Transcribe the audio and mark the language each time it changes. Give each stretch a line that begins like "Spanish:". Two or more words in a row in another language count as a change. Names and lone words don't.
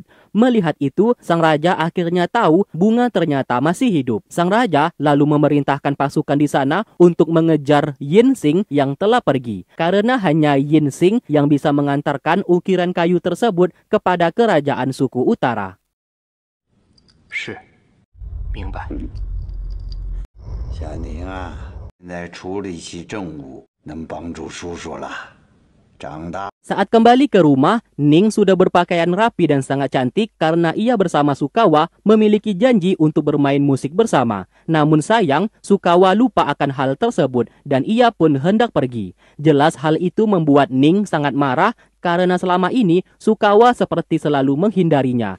Indonesian: Melihat itu, sang raja akhirnya tahu Bunga ternyata masih hidup. Sang raja lalu memerintahkan pasukan di sana untuk mengejar Yinsing yang telah pergi. Karena hanya Yinsing yang bisa mengantarkan ukiran kayu tersebut kepada kerajaan suku utara.
Chinese: 是，明白。小宁啊，现在处理起政务能帮助叔叔了。长大。
Indonesian: Saat kembali ke rumah, Ning sudah berpakaian rapi dan sangat cantik karena ia bersama Sukawa memiliki janji untuk bermain musik bersama. Namun sayang, Sukawa lupa akan hal tersebut dan ia pun hendak pergi. Jelas hal itu membuat Ning sangat marah karena selama ini Sukawa seperti selalu menghindarinya.